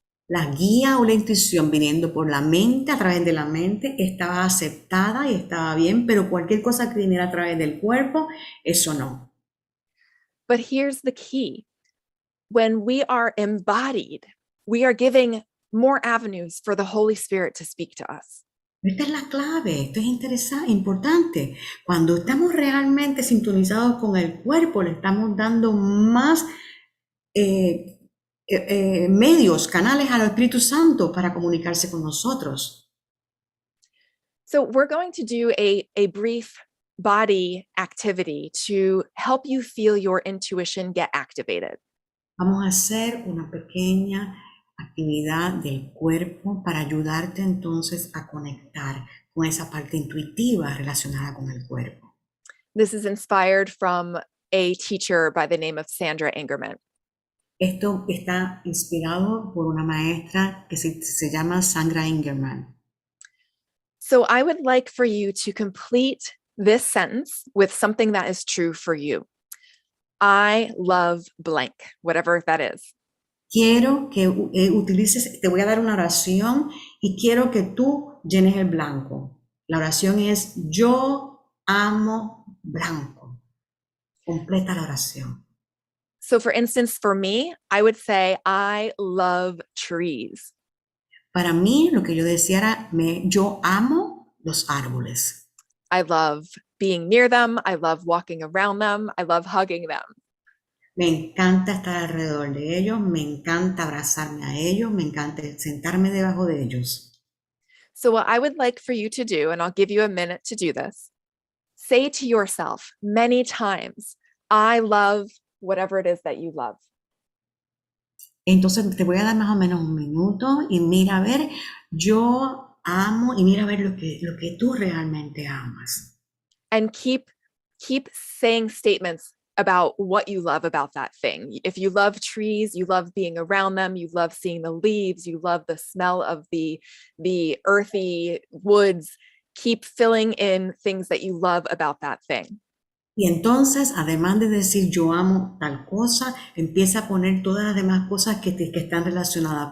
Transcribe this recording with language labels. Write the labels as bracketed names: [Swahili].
[Spanish] La guía o la intuición viniendo por la mente, a través de la mente, estaba aceptada y estaba bien, pero cualquier cosa que viniera a través del cuerpo, eso no. [English] But here's the key. When we are embodied, we are giving more avenues for the Holy Spirit to speak to us. [Spanish] Esta es la clave, esto es interesante, importante. Cuando estamos realmente sintonizados con el cuerpo, le estamos dando más medios, canales al Espíritu Santo para comunicarse con nosotros. [English] So we're going to do a brief body activity to help you feel your intuition get activated. [Spanish] Vamos a hacer una pequeña actividad del cuerpo para ayudarte entonces a conectar con esa parte intuitiva relacionada con el cuerpo. [English] This is inspired from a teacher by the name of Sandra Angerman. [Spanish] Esto está inspirado por una maestra que se llama Sandra Ingerman. [English] So I would like for you to complete this sentence with something that is true for you. I love blank, whatever that is. [Spanish] Quiero que utilices, te voy a dar una oración y quiero que tú llenes el blanco. La oración es yo amo blanco. Completa la oración. [English] So for instance, for me, I would say, I love trees. [Spanish] Para mí, lo que yo decía era, yo amo los árboles. [English] I love being near them. I love walking around them. I love hugging them. [Spanish] Me encanta estar alrededor de ellos, me encanta abrazarme a ellos, me encanta sentarme debajo de ellos. [English] So what I would like for you to do, and I'll give you a minute to do this, say to yourself many times, I love whatever it is that you love. [Spanish] Entonces te voy a dar más o menos un minuto y mira a ver, yo amo y mira a ver lo que tú realmente amas. [English] And keep saying statements about what you love about that thing. If you love trees, you love being around them, you love seeing the leaves, you love the smell of the earthy woods, keep filling in things that you love about that thing. [Spanish] Y entonces, además de decir yo amo tal cosa, empieza a poner todas las demás cosas que están relacionadas.